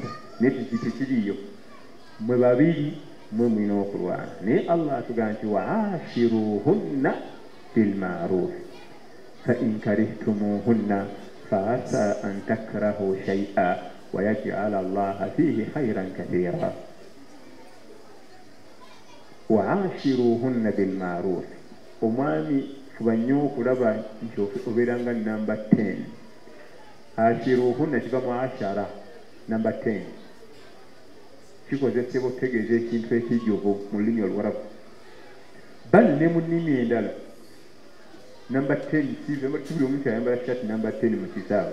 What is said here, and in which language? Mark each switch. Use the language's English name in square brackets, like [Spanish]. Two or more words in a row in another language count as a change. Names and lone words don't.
[Ganda] Naye tekiriiyo, mwe babiri mwe mulina okulwana. Naye Allah atugamba nti [Arabic] وعاشروهن بالمعروف فإن كرهتموهن فعسى أن تكرهوا شيئا ويجعل الله فيه خيرا كثيرا. وعاشروهن بالمعروف. [Ganda] omwami fuba nnyo okulaba nti obeeranga namba 10. ashiruhunna kiva mu ashara namba 10 kikozesebwa okutegeeza ekintu ekijjuvu mu lulimi Oluwarabu. Bali ne mu nnimi endala namba 10 kibuli omuntu ayambala shati namba 10 mu kisaawe.